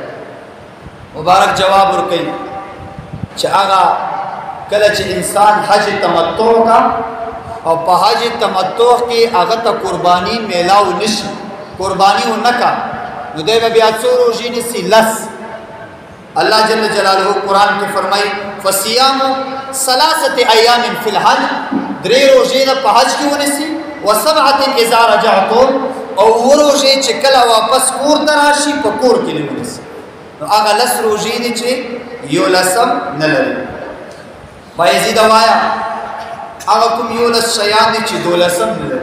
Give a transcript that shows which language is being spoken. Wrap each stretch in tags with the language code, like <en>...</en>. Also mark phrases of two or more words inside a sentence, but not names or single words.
<ps>مبارک جواب ورکوي چې هغه کله چې انسان حج تمتع کا او په حج تمتع کې هغه ته قرباني میلاو نشي، قرباني ونکا نو دی به بیا څو روژې نیسي؟ لس.</ps> <ur>اللہ جل جلالہ قرآن کے فرمائی</ur> <ar>فصیام ثلاثه ایام فی الحج،</ar> <ps>درې روژې نه په حج کې ونیسي،</ps> <ar>وسبعه اذا رجعتم،</ar> <ps>او اووه روژې چې کله واپس کور ته راشي په کور کې دې ونیسي. نو هغه لس روژې دي چې یو لسم نه لري. بایزید وایا هغه کوم یولس شیان دي چې دولسم نه لري؟</ps>